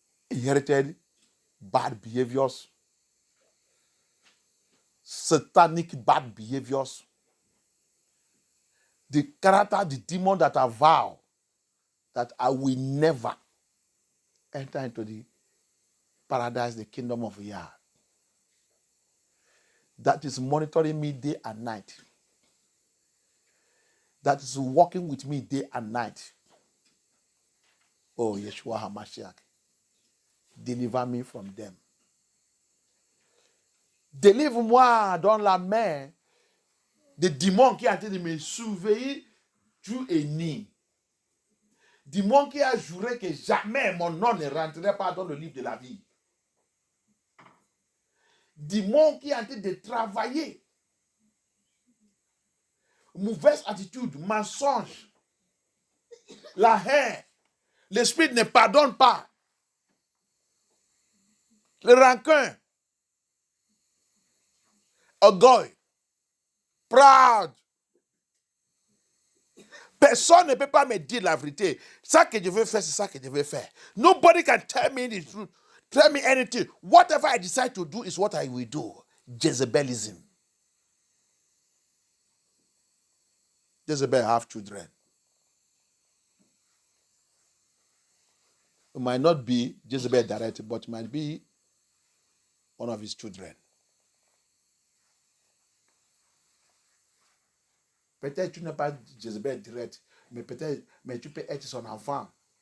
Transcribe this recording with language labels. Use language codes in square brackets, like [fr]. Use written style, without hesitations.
[en] inherited bad behaviors, satanic bad behaviors, the character, the demon that I vow that I will never enter into the paradise, the kingdom of Yah. That is monitoring me day and night. That is walking with me day and night. Oh, Yeshua HaMashiach, deliver me from them. [fr] Délivre-moi dans la main des démons qui ont été de me surveiller jour et nuit. Démon qui a juré que jamais mon nom ne rentrerait pas dans le livre de la vie. Démon qui a été de travailler. Mauvaise attitude, mensonge, la haine. L'esprit ne pardonne pas. Le rancun. Orgueil. [en] Proud. [fr] Personne ne peut pas me dire la vérité. Ça que je veux faire, c'est ça que je veux faire. [en] Nobody can tell me the truth. Tell me anything. Whatever I decide to do is what I will do. Jezebelism. Jezebel have children. It might not be Jezebel directly, but it might be one of his children. [fr] Peut-être tu n'es pas Jezebel direct, mais peut-être, mais tu peux être son enfant.